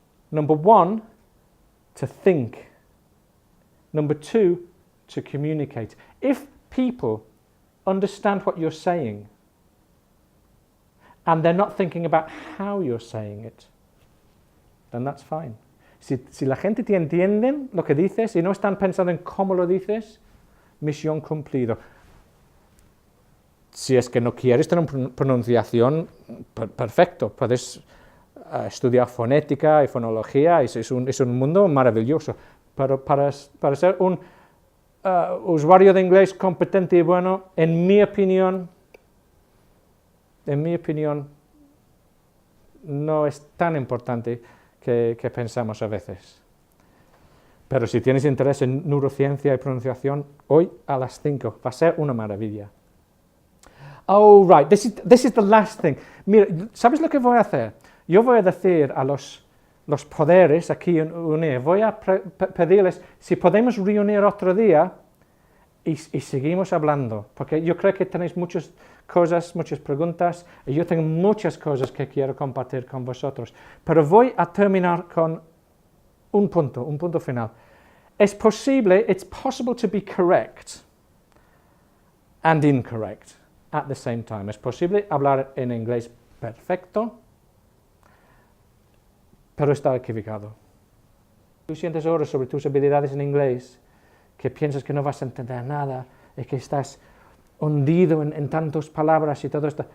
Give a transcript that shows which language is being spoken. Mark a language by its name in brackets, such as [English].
[English] Number one, to think. Number two, to communicate. If people understand what you're saying and they're not thinking about how you're saying it, then that's fine. [Spanish] Si la gente te entienden lo que dices y no están pensando en cómo lo dices, misión cumplido. Si es que no quieres tener una pronunciación, perfecto, puedes estudiar fonética y fonología, es un mundo maravilloso. Pero para ser un usuario de inglés competente y bueno, en mi opinión, no es tan importante que pensamos a veces. Pero si tienes interés en neurociencia y pronunciación, hoy a las 5 va a ser una maravilla. [English] Oh, right, this is the last thing. [Spanish] Mira, ¿sabes lo que voy a hacer? Yo voy a decir a los poderes aquí unir, voy a pedirles si podemos reunir otro día y seguimos hablando, porque yo creo que tenéis muchas cosas, muchas preguntas, y yo tengo muchas cosas que quiero compartir con vosotros. Pero voy a terminar con un punto final. [English] It's possible to be correct and incorrect at the same time. [Spanish] Es posible hablar en inglés perfecto, pero estar equivocado. Tú sientes ahora sobre tus habilidades en inglés, que piensas que no vas a entender nada, y que estás hundido en tantas palabras y todo esto.